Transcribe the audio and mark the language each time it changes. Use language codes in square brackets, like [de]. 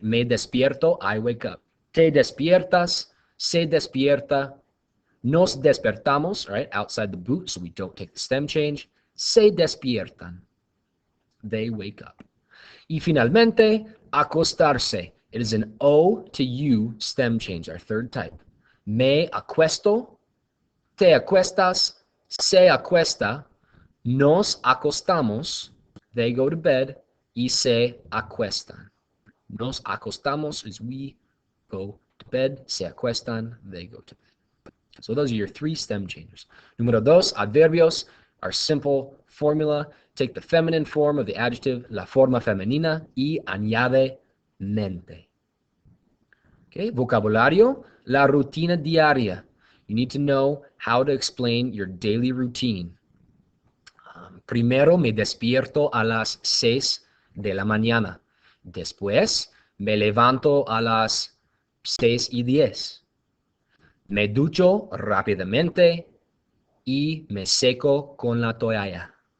[es] Me despierto, [en] I wake up. [es] Te despiertas, se despierta. Nos despertamos, [en] right, outside the boot, so we don't take the stem change. [es] Se despiertan, [en] they wake up. [es] Y finalmente, acostarse. [en] It is an O to U stem change, our third type. [es] Me acuesto, te acuestas, se acuesta. Nos acostamos, [en] they go to bed, [es] y se acuestan. Nos acostamos [en] is we go to bed, [es] se acuestan, [en] they go to bed. So those are your three stem changes. [es] Número dos, [en] adverbios, our simple formula. Take the feminine form of the adjective, [es] la forma femenina, y añade mente. Okay, vocabulario, la rutina diaria. [en] You need to know how to explain your daily routine. [es] Primero me despierto a las 6 de la mañana. Después me levanto a las 6:10. Me ducho rápidamente y me seco con la toalla.